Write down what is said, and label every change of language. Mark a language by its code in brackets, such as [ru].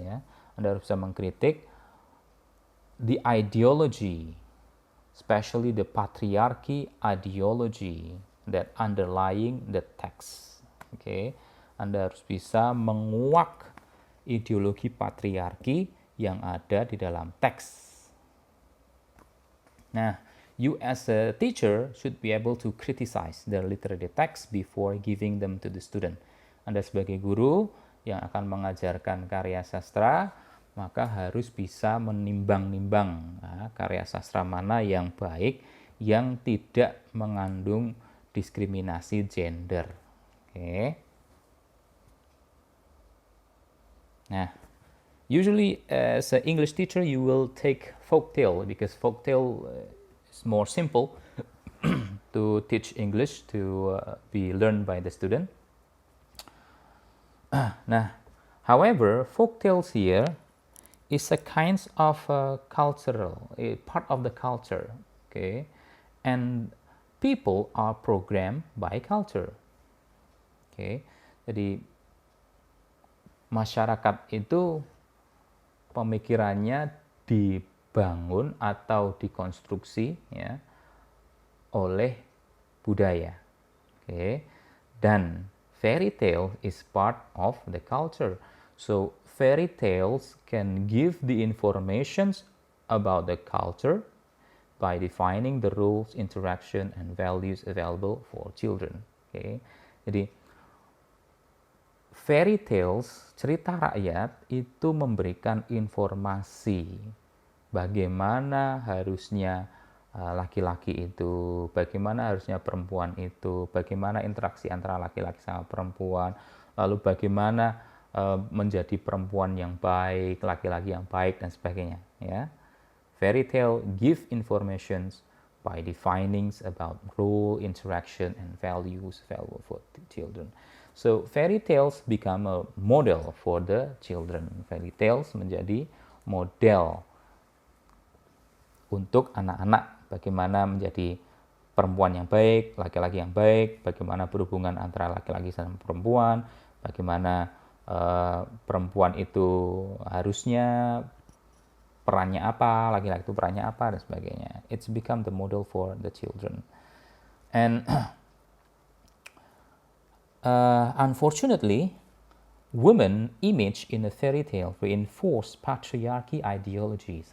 [id] Ya. Anda harus bisa mengkritik [en] the ideology, especially the patriarchy ideology that underlying the text. Okay. [id] Anda harus bisa menguak ideologi patriarki yang ada di dalam teks. [en] Nah, you as a teacher should be able to criticize the literary text before giving them to the student. [id] Anda sebagai guru yang akan mengajarkan karya sastra, maka harus bisa menimbang-nimbang karya sastra mana yang baik, yang tidak mengandung diskriminasi gender. Oke. [en] Nah, usually as an English teacher you will take folktale because folktale is more simple to teach English, to be learned by the student. Nah, however, folktales here is a kind of cultural, a part of the culture, okay, and people are programmed by culture, okay. [id] Jadi masyarakat itu pemikirannya dibangun atau dikonstruksi ya oleh budaya, okay. [en] Dan fairy tale is part of the culture. So fairy tales can give the informations about the culture by defining the rules, interaction, and values available for children. Okay. [id] Jadi fairy tales, cerita rakyat itu memberikan informasi bagaimana harusnya laki-laki itu, bagaimana harusnya perempuan itu, bagaimana interaksi antara laki-laki sama perempuan, lalu bagaimana menjadi perempuan yang baik, laki-laki yang baik dan sebagainya. Ya, [en] fairy tale give informations by defining about role, interaction, and values valuable for children. So fairy tales become a model for the children. [id] Fairy tales menjadi model untuk anak-anak bagaimana menjadi perempuan yang baik, laki-laki yang baik, bagaimana berhubungan antara laki-laki dan perempuan, bagaimana perempuan itu harusnya perannya apa, laki-laki itu perannya apa, dan sebagainya. [en] It's become the model for the children. And unfortunately, women image in a fairy tale reinforce patriarchy ideology.